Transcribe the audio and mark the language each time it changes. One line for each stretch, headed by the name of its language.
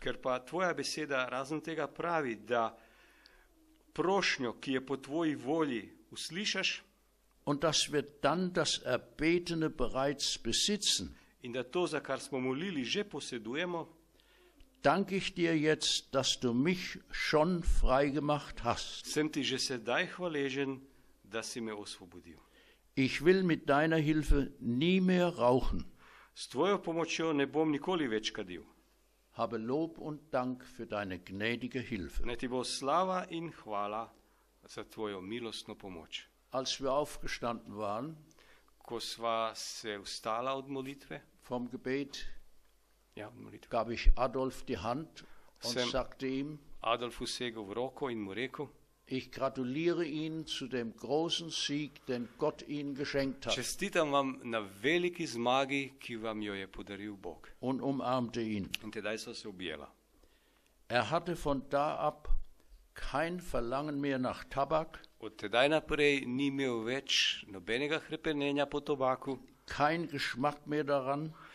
Slovenian: Ker pa tvoja beseda razen tega pravi, da prošnjo, ki je po tvoji volji, uslišaš
German: und dass wir dann das Erbetene bereits besitzen,
Slovenian: in da to, za kar smo molili, že posedujemo,
German: danke ich dir jetzt, dass du mich schon frei gemacht hast.
Slovenian: sem ti že sedaj hvaležen, da si me osvobodil.
German: Ich will mit deiner Hilfe nie mehr rauchen.
Slovenian: S tvojo pomočjo ne bom nikoli več kadil.
German: Habe Lob und Dank für deine gnädige Hilfe.
Slovenian: Naj ti bo slava in hvala za tvojo milostno pomoč.
German: Als wir aufgestanden waren
Slovenian: Ko sva se vstala od molitve,
German: vom Gebet,
Slovenian: od molitve,
German: gab ich Adolf die Hand und
Slovenian: Sam.
German: sagte ihm,
Slovenian: Adolfu segel v roko in mu rekel,
German: ich gratuliere Ihnen zu dem großen Sieg, den Gott Ihnen geschenkt hat,
Slovenian: čestitam vam na veliki zmagi, ki vam jo je podaril Bog.
German: und umarmte ihn.
Slovenian: In tedaj so se objela.
German: Er hatte von da ab kein Verlangen mehr nach Tabak,
Slovenian: Od tedaj naprej ni imel več nobenega hrepenenja po tobaku,
German: kein Geschmack mehr daran